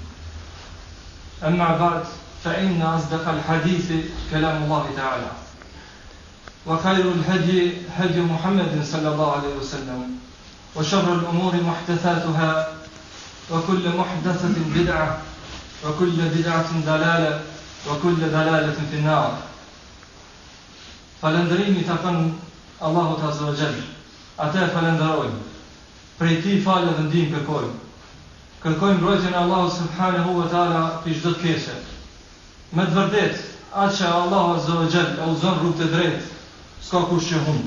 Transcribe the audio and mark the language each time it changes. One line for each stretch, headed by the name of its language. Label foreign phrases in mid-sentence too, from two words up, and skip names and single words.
Arabic: أما بعد فإن أصدق الحديث كلام الله تعالى وخير الهدي هدي محمد صلى الله عليه وسلم وشر الأمور محدثاتها وكل محدثة بدعة وكل بدعة ضلالة وكل ضلالة في النار.
Albanian: Falëndërimi takon Allahut
Arabic: عز وجل.
Albanian: Atë falenderojmë. Prej tij falë dhe ndihmë kërkojmë. Kërkojmë mbrojtjen e Allahut
Arabic: سبحانه وتعالى
Albanian: për çdo të keqe. Me të vërtetë, atë që Allahu
Arabic: عز وجل
Albanian: e udhëzon rrugën e drejtë, s'ka kush që humb.